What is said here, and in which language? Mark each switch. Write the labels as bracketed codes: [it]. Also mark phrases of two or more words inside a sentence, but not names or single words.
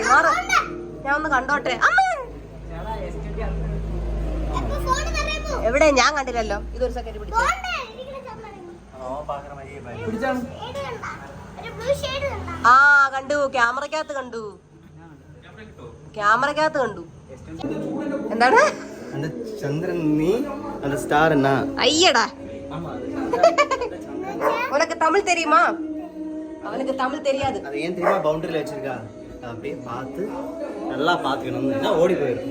[ml] മാറ്, ഞാൻ ഒന്ന് കണ്ടോട്ടെ. എവിടെ? ഞാൻ കണ്ടില്ലല്ലോ. ഇതൊരു സെക്കൻഡ് പിടിച്ചു. കണ്ടു, ക്യാമറക്കകത്ത് കണ്ടു. എന്താണ് [ta] ചന്ദ്രൻ? നീ அந்த ஸ்டார் என்ன? ஐயடா, உனக்கு தமிழ் தெரியுமா? அவனுக்கு தமிழ் தெரியாது. அது ஏன் தெரியுமா பவுண்டரியில வச்சிருக்கா? அப்படியே பார்த்து நல்லா பார்த்துக்கணும், இல்லைன்னா ஓடி போயிடும்.